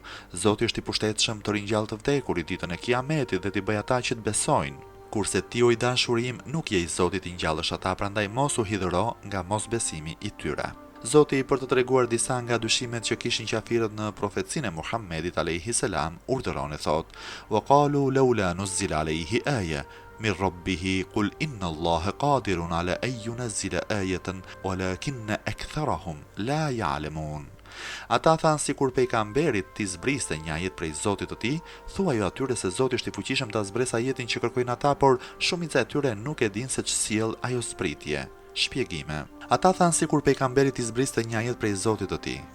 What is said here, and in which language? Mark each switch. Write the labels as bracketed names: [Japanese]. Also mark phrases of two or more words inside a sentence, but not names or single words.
[Albanian] Zoti është i pushtetshëm të ringjallë të vdekurit ditën e Kiametit dhe t'i bëj ata që të besojnë. Kurse ti o i dashurim nuk je i Zotit i ngjallësh ata, prandaj mos u hidhëro nga mosbesimi i tyre. Zoti për të treguar disa nga dyshimet që kishin qafirët në profecinë e Muhammedit [Arabic] عليه السلام, [Albanian] urdhëron e thot: [Arabic] "وقالوا لولا نزل عليه آية من ربه قل إن الله قادر على أن ينزل آية ولكن أكثرهم لا يعلمون." [Albanian] Ata thanë sikur pejgamberit t'i zbriste një ajet prej Zotit të tij, thuaj atyre se Zoti është i fuqishëm ta zbresë ajetin që kërkojnë ata, por shumica e tyre nuk e dinë se ç'sjell ajo zbritje. Shpjegime. Ata thanë sikur pejgamberit i zbriste një ajet prej Zotit të tij.